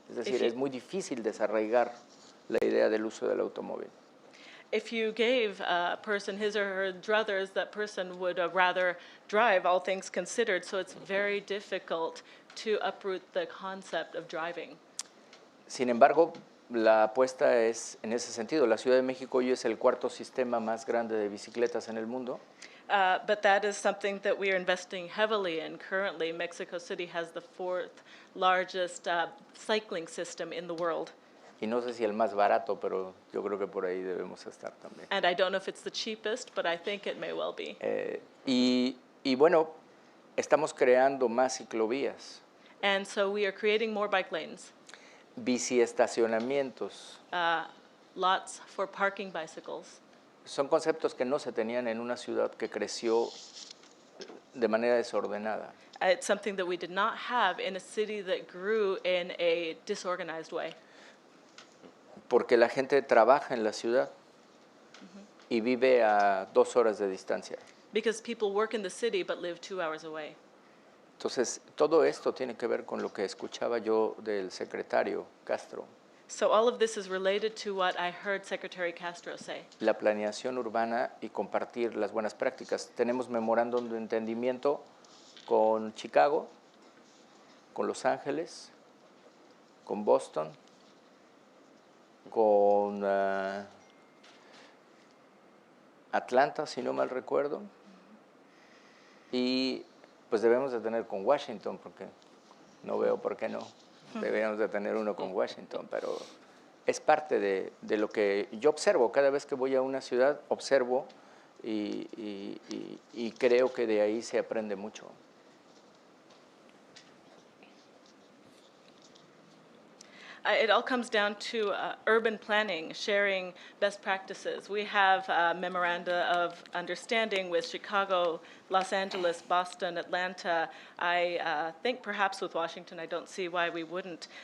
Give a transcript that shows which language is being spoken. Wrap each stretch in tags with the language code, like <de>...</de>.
<es>Es decir, es muy difícil desarraigar la idea del uso del automóvil.</es> <en>If you gave a person his or her druthers, that person would rather drive, all things considered, so it's very difficult to uproot the concept of driving.</en> <es>Sin embargo, la apuesta es en ese sentido. La Ciudad de México hoy es el cuarto sistema más grande de bicicletas en el mundo.</es> <en>But that is something that we are investing heavily in currently. Mexico City has the 4th largest cycling system in the world.</en> <es>Y no sé si el más barato, pero yo creo que por ahí debemos estar también.</es> <en>And I don't know if it's the cheapest, but I think it may well be.</en> <es>Y bueno, estamos creando más ciclovías,</es> <en>And so we are creating more bike lanes,</en> <es>biciestacionamientos.</es> <en>lots for parking bicycles.</en> <es>Son conceptos que no se tenían en una ciudad que creció de manera desordenada.</es> <en>It's something that we did not have in a city that grew in a disorganized way.</en> <es>Porque la gente trabaja en la ciudad y vive a 2 horas de distancia.</es> <en>Because people work in the city but live 2 hours away.</en> <es>Entonces, todo esto tiene que ver con lo que escuchaba yo del secretario Castro.</es> <en>So all of this is related to what I heard Secretary Castro say.</en> <es>La planeación urbana y compartir las buenas prácticas. Tenemos memorándum de entendimiento con Chicago, con Los Ángeles, con Boston, con Atlanta, si no mal recuerdo, y pues debemos de tener con Washington, porque no veo por qué no. Deberíamos de tener uno con Washington, pero es parte de lo que yo observo. Cada vez que voy a una ciudad, observo y creo que de ahí se aprende mucho.</es> <en>It all comes down to urban planning, sharing best practices. We have memoranda of understanding with Chicago, Los Angeles, Boston, Atlanta. I think perhaps with Washington. I don't see why we wouldn't.</en>